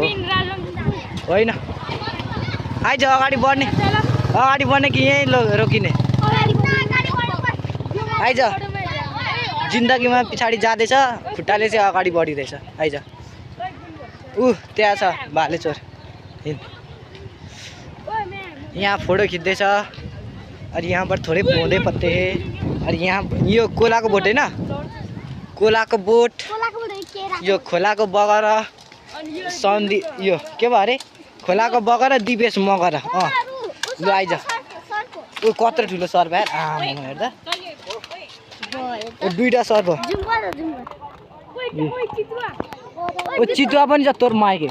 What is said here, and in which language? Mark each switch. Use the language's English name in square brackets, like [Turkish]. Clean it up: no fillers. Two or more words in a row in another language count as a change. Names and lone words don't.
[Nepali] होइन आइज अगाडि बढ्ने कि यहीँ रोकिने? आइज। जिन्दगीमा पछाडि जाँदैछ, खुट्टाले चाहिँ अगाडि बढिरहेछ। आइज। त्यहाँ छ भालेचोर। यहाँ फोटो खिच्दैछ। [Hindi] और यहाँ पर थोड़े पौधे पत्ते हैं। और यहाँ यो कोला को बोट है ना, [Nepali] कोला को बोट, यो खोला को बगर सन्धि यो के भयो अरे? खोला को बगर दिपेश मगर। लु आइज। ओ कत्रो ठुलो सर्प यार। हेर्दा दुईटा सर्प। ओ चितुवा पनि छ तोर माइके।